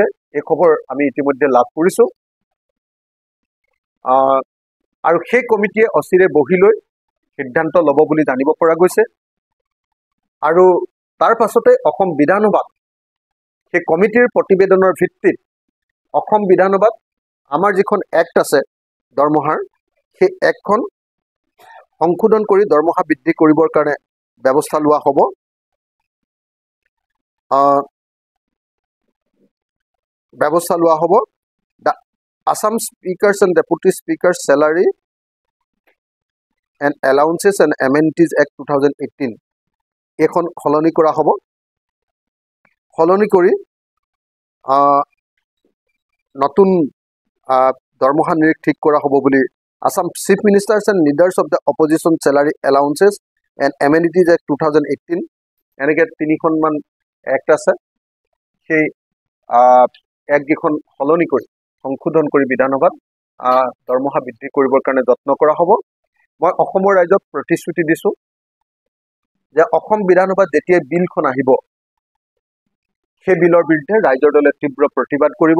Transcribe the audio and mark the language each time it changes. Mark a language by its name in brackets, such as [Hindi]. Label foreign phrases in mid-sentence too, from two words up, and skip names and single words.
[Assamese] এই খবৰ আমি ইতিমধ্যে লাভ কৰিছো আৰু সেই কমিটিয়ে অচিৰে বহি লৈ সিদ্ধান্ত ল'ব বুলি জানিব পৰা গৈছে আৰু তাৰ পাছতে অসম বিধানসভাত সেই কমিটিৰ প্ৰতিবেদনৰ ভিত্তিত অসম বিধানসভাত আমাৰ যিখন এক্ট আছে দৰমহাৰ সেই এক্টখন সংশোধন কৰি দৰমহা বৃদ্ধি কৰিবৰ কাৰণে ব্যৱস্থা লোৱা হ'ব। The Assam Speakers and Deputy Speakers Salary and Allowances and Amenities Act 2018 এখন সলনি কৰা হ'ব। সলনি কৰি নতুন দৰমহা নিৰিখ ঠিক কৰা হ'ব বুলি Assam Chief Ministers and Leaders of the Opposition Salary Allowances and Amenities Act 2018 এনেকৈ তিনিখনমান এক্ট আছে। সেই এক্টকেইখন সলনি কৰি সংশোধন কৰি বিধানসভাত দৰমহা বৃদ্ধি কৰিবৰ কাৰণে যত্ন কৰা হ'ব। মই অসমৰ ৰাইজক প্ৰতিশ্ৰুতি দিছোঁ যে অসম বিধানসভাত যেতিয়া বিলখন আহিব সেই বিলৰ বিৰুদ্ধে ৰাইজৰ দলে তীব্ৰ প্ৰতিবাদ কৰিব।